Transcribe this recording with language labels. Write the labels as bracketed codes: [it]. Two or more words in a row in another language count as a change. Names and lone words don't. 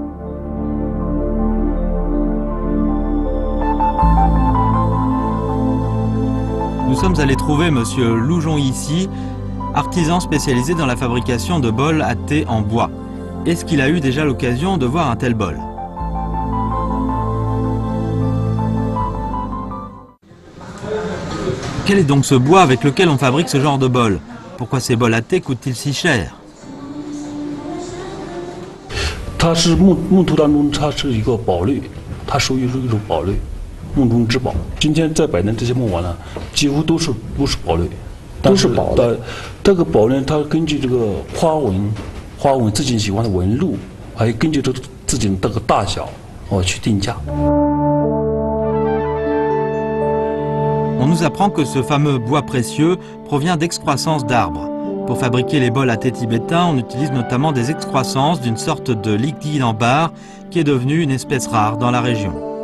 [fr] Nous sommes allés trouver monsieur Loujon ici, artisan spécialisé dans la fabrication de bols à thé en bois. Est-ce qu'il a eu déjà l'occasion de voir un tel bol? Quel est donc ce bois avec lequel on fabrique ce genre de bol? Pourquoi ces bols à thé coûtent-ils si cher? [zh] 它是木头当中，它是一个宝类，它属于是一种宝类。梦中之宝，今天在摆的这些木碗呢，几乎都是宝类，都是宝类。这个宝呢，它根据这个花纹自己喜欢的纹路，还有根据这自己的这个大小，去定价。 [fr] On nous apprend que ce fameux bois précieux provient d'excroissances d'arbres. Pour fabriquer les bols à thé tibétains, on utilise notamment des excroissances d'une sorte de liquide en barre qui est devenue une espèce rare dans la région.